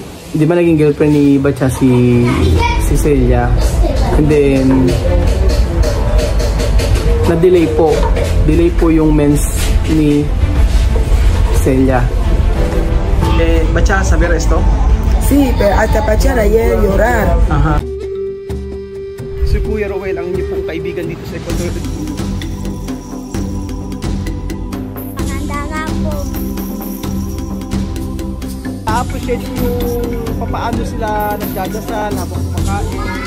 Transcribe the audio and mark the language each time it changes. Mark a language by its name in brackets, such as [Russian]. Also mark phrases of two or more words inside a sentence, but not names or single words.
[Filipino] di ba naging girlfriend ni Batcha si Celia, [English] and then [Filipino] na-delay po yung mens ni Celia. Batcha, [Spanish] ¿saber esto? Sí, pero hasta Batcha ayer llorar. Aha. [Filipino] Si Kuya Rowel, ang inyong pong kaibigan dito sa Ecuador. Maganda nga po. Na-appreciate yung papaano sila nagdadasal habang kumakain.